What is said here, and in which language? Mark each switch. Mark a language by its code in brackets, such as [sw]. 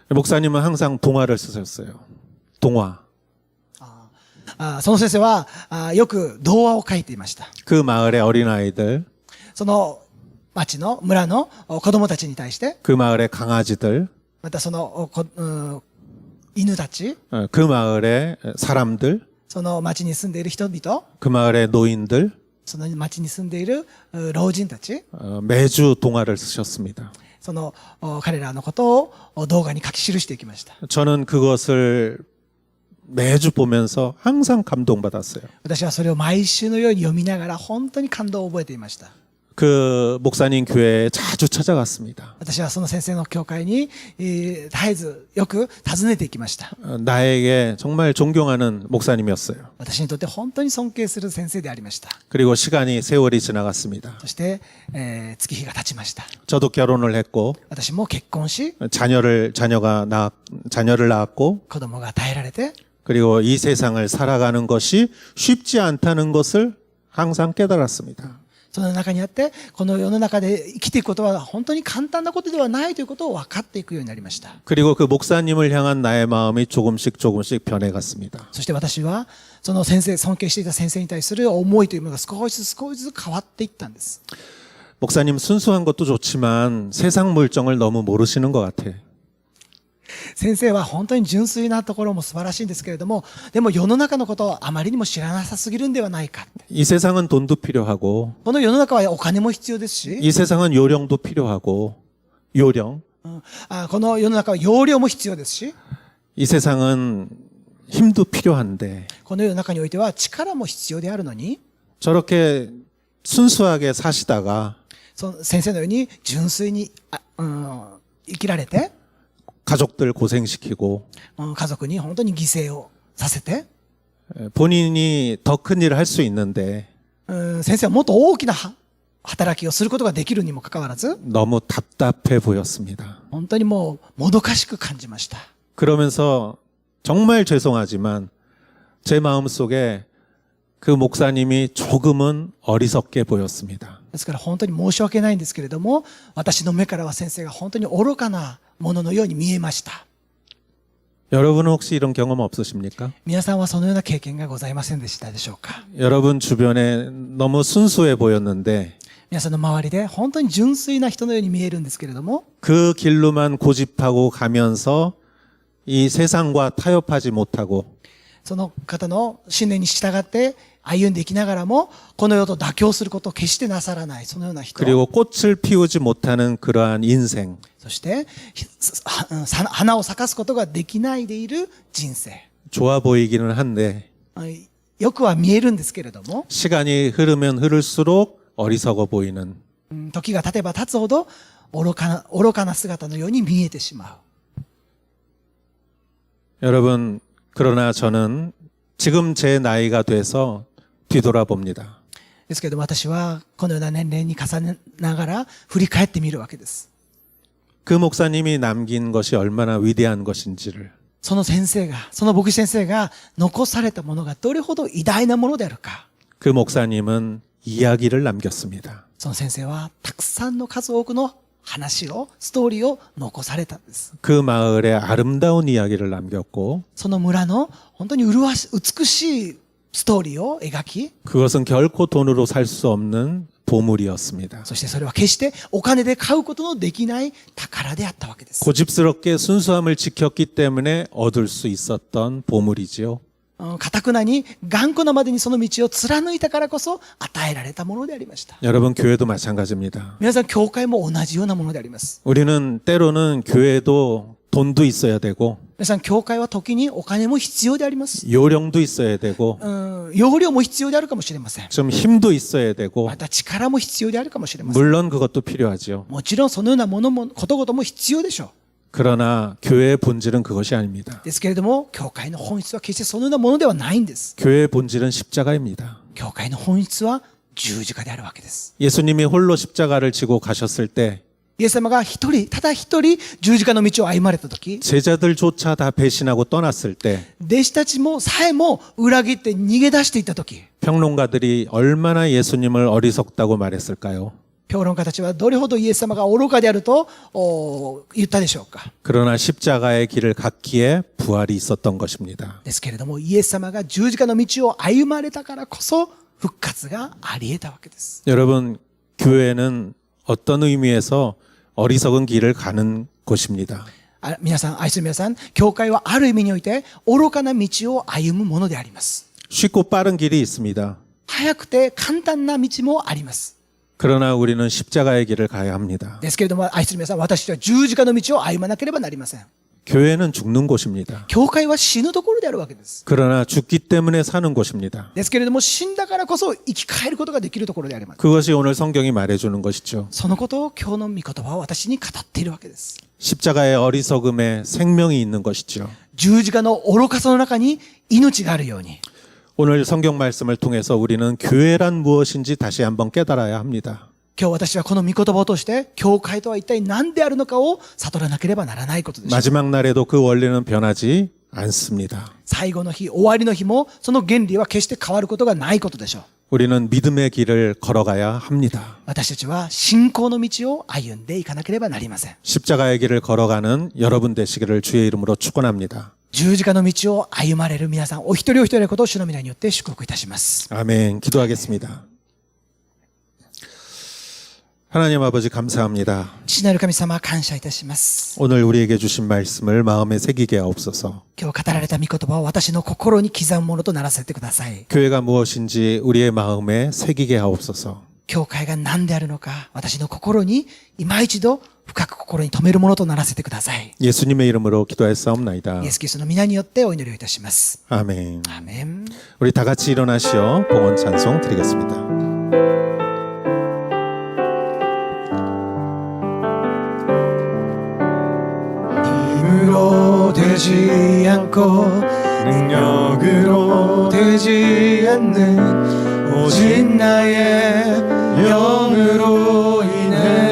[ko] 목사님은 항상 동화를 쓰셨어요. 동화. [ja] その先生はよく童話を書いていました。 [ko] 그 마을의 어린아이들, [ja] その町の村の子供たちに対して、 [ko] 그 마을의 강아지들, [ja] またその犬たち、 [ko] 그 마을의 사람들, [ja] その町に住んでいる人々、 [ko] 그 마을의 노인들, [ja] その町に住んでいる老人たち、 [ko] 매주 동화를 쓰셨습니다. [ja] その彼らのことを動画に書き記していきました。 [ko] 저는 그것을 매주 보면서 항상 감동받았어요. [ja] 私はそれを毎週のように読みながら本当に感動を覚えていました。 [ko] 그 목사님 교회에 자주 찾아갔습니다. [ja] 私はその先生の教会に、絶えずよく訪ねていきました。 [ko] 나에게 정말 존경하는 목사님이었어요. [ja] 私にとって本当に尊敬する先生でありました。 [ko] 그리고 세월이 지나갔습니다. [ja] そして、月日が経ちました。 [ko] 저도 결혼을 했고 [ja] 私も結婚し、 [ko] 자녀를 낳았고 [ja] 子供が与えられて、 [ko] 그리고 이 세상을 살아가는 것이 쉽지 않다는 것을 항상 깨달았습니다. [ja] その中にあって、この世の中で生きていくことは本当に簡単なことではないということを分かっていくようになりました。 [ko] 그리고 그 목사님을 향한 나의 마음이 조금씩 변해갔습니다. [ja] そして私はその先生、尊敬していた先生に対する思いというものが少しずつ変わっていったんです。 [ko] 목사님 순수한 것도 좋지만 세상 물정을 너무 모르시는 것 같아. [ja] 先生は本当に純粋なところも素晴らしいんですけれども、でも世の中のことをあまりにも知らなさすぎるんではないか。 [ko] 이 세상은 돈도 필요하고 [ja] この世の中はお金も必要ですし、 [ko] 이 세상은 요령도 필요하고 요령. [ja] この世の中は容量も必要ですし、 [ko] 이 세상은 힘도 필요한데 [ja] この世の中においては力も必要であるのに、 [ko] 저렇게 순수하게 사시다가 [ja] その先生のように純粋に生きられて、 [ko] 가족들 고생시키고 [ja] 家族に本当に犠牲をさせて、 [ko] 본인이 더 큰 일을 할 수 있는데 [ja] 先生はもっと大きな働きをすることができるにもかかわらず、 [ko] 너무 답답해 보였습니다. [ja] 本当にもうもどかしく感じました。 [ko] 그러면서 정말 죄송하지만 제 마음속에 그 목사님이 조금은 어리석게 보였습니다. [ja] ですから本当に申し訳ないんですけれども、私の目からは先生が本当に愚かなもののように見えました。 [ko] 여러분은 혹시 이런 경험 없으십니까? [ja] 皆さんはそのような経験がございませんでしたでしょうか。 [ko] 여러분 주변에 너무 순수해 보였는데 [ja] 皆さんの周りで本当に純粋な人のように見えるんですけれども、 [ko] 그 길로만 고집하고 가면서 이 세상과 타협하지 못하고 [ja] その方の信念に従って歩んでいきながらも、この世と妥協することを決してなさらない、そのような人。 [ko] 그리고 꽃을 피우지 못하는 그러한 인생. [ja] そして花を咲かすことができないでいる人生。 [ko] 좋아 보이기는 한데 [ja] よくは見えるんですけれども、 [ko] 시간이 흐르면 흐를수록 어리석어 보이는 [ja] 時が経てば経つほど愚かな姿のように見えてしまう。 [ko] 여러분, 그러나 저는 지금 제 나이가 돼서 뒤돌아봅니다. [ja] ですけれども私はこのような年齢に重ねながら振り返ってみるわけです。 [ko] 그 목사님이 남긴 것이 얼마나 위대한 것인지를 [ja] その牧師先生が残されたものがどれほど偉大なものであるか。 [ko] 그 목사님은 이야기를 남겼습니다. [ja] その先生はたくさんの数多くの話を、ストーリーを残されたんです。 [ko] 그 마을에 아름다운 이야기를 남겼고 [ja] その村の本当に美しいストーリーを描き、 [ko] 그것은 결코 돈으로 살 수 없는 보물이었습니다. [ja] そしてそれは決してお金で買うことのできない宝であったわけです。 [ko] 고집스럽게 순수함을 지켰기 때문에 얻을 수 있었던 보물이지요. [ja] 堅くなに頑固なまでにその道を貫いたからこそ与えられたものでありました。 [ko] 여러분 교회도 마찬가지입니다. [ja] 皆さん教会も同じようなものであります。 [ko] 우리는 때로는 교회도 돈도 있어야 되고 [ja] 皆さん教会は時にお金も必要であります。 [ko] 요령도 있어야 되고 [ja] 容量も必要であるかもしれません。 [ko] 좀 힘도 있어야 되고 [ja] また力も必要であるかもしれません。 [ko] 물론 그것도 필요하죠. [ja] もちろんそのようなことごとも必要でしょう。 [ko] 그러나 교회의 본질은 그것이 아닙니다. [ja] ですけれども、教会の本質は決してそのようなものではないんです。 [ko] 교회의 본질은 십자가입니다. [ja] 教会の本質は十字架であるわけです。 [ko] 예수님이 홀로 십자가를 지고 가셨을 때 [ja] イエス様がただ一人十字架の道を歩まれたとき、 [ko] 제자들조차 다 배신하고 떠났을 때 [ja] 弟子たちもさえも裏切って逃げ出していったとき、 [ko] 평론가들이 얼마나 예수님을 어리석다고 말했을까요? [ja] 評論家たちはどれほどイエス様が愚かであると言ったでしょうか。 [ko] 그러나 십자가의 길을 갔기에 부활이 있었던 것입니다. [ja] ですけれども、イエス様が十字架の道を歩まれたからこそ復活があり得たわけです。 [ko] 여러분, 교회는 어떤 의미에서 어리석은 길을 가는 곳입니다. [ja] 皆さん、愛する皆さん、教会はある意味において愚かな道を歩むものであります。 [ko] 쉽고 빠른 길이 있습니다. [ja] 早くて簡単な道もあります。 [ko] 그러나 우리는 십자가의 길을 가야 합니다. [ja] ですけれども、愛する皆さん、私たちは十字架の道を歩まなければなりません。 [ko] 교회는 죽는 곳입니다. [ja] 教会は死ぬところであるわけです。 [ko] 그러나 죽기 때문에 사는 곳입니다. [ja] ですけれども、死んだからこそ生き返ることができるところであります。 [ko] 그것이 오늘 성경이 말해주는 것이죠. [ja] そのことを今日の御言葉は私に語っているわけです。 [ko] 십자가의 어리석음에 생명이 있는 것이죠. [ja] 十字架の愚かさの中に命があるように、 [ko] 오늘 성경 말씀을 통해서 우리는 교회란 무엇인지 다시 한번 깨달아야 합니다. [ja] 今日私はこの御言葉を通して、教会とは一体何であるのかを悟らなければならないことです。 [ko] 마지막 날에도 그 원리는 변하지 않습니다. [ja] 最後の日、終わりの日も、その原理は決して変わることがないことでしょう。 [ko] 우리는 믿음의 길을 걸어가야 합니다. [ja] 私たちは信仰の道を歩んでいかなければなりません。 [ko] 십자가의 길을 걸어가는 여러분 되시기를 주의 이름으로 축원합니다. [ja] 十字架の道を歩まれる皆さん、お一人お一人のことを主の皆によって祝福いたします。 [ko] 아멘. 기도하겠습니다. 하나님 아버지 감사합니다. [ja] 父なる神様、感謝いたします。 [ko] 오늘 우리에게 주신 말씀을 마음에 새기게 하옵소서. [ja] 今日語られた御言葉を私の心に刻むものとならせてください。 [ko] 교회가 무엇인지 우리의 마음에 새기게 하옵소서. [ja] 教会が何であるのか、私の心に今一度深く心に留めるものとならせてください。 [ko] 예수님의 이름으로 기도하였사옵나이다. [ja] イエス・キリストの皆によってお祈りをいたします。 [ko] 아멘. [ja] アーメン。 [ko] 우리 다 같이 일어나시어 봉헌 찬송 드리겠습니다. 힘으로 되지 않고 능력으로 되지 않는 오직 나의 영으로 인해